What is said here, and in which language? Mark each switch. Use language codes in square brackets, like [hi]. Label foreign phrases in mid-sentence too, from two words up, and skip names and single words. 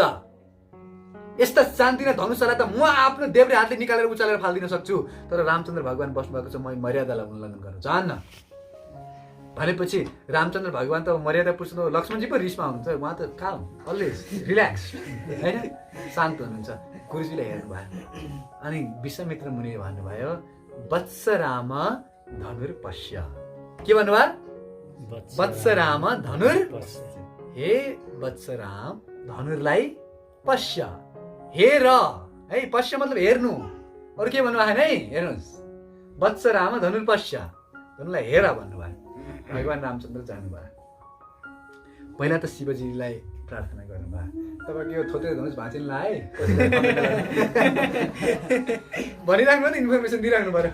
[ne] यस्ता शान्तिना धनुषलाई त म आफ्नो देब्रे हातले निकालेर उचालेर फालिदिन सक्छु, तर रामचन्द्र भगवान बस्नुभएको छ, म मर्यादालाई उल्लङ्घन गर्न चाहन्न। भनेपछि रामचन्द्र भगवान त मर्यादा पुरुष, लक्ष्मणजी पनि रिसमा हुनुहुन्छ, उहाँ त काम [en] always relax [ne] होइन, शान्त हुनुहुन्छ। गुरुजीले हेर्नुभयो अनि विश्वामित्र मुनिले भन्नुभयो [sa] वत्स राम धनुर्पश्य, [ne] के भन्नुभयो, [sa] वत्स राम धनुर्पश्य, हे वत्स राम [ne] धनुर्लाई पश्य, हेर है, पश्य मतलब हेर्नु, अरू के भन्नुभयो है, हेर्नुहोस् [sa] वत्स राम धनुर्पश्य, [ne] धनुलाई हेर भन्नुभयो। भगवान रामचन्द्र जानुभयो, पहिला त शिवजीलाई प्रार्थना गर्नुभयो, तपाईँको यो थोत्रे धनुष भाँचिन लाए भनिराख्नु नि, इन्फर्मेसन दिइराख्नु पर्यो।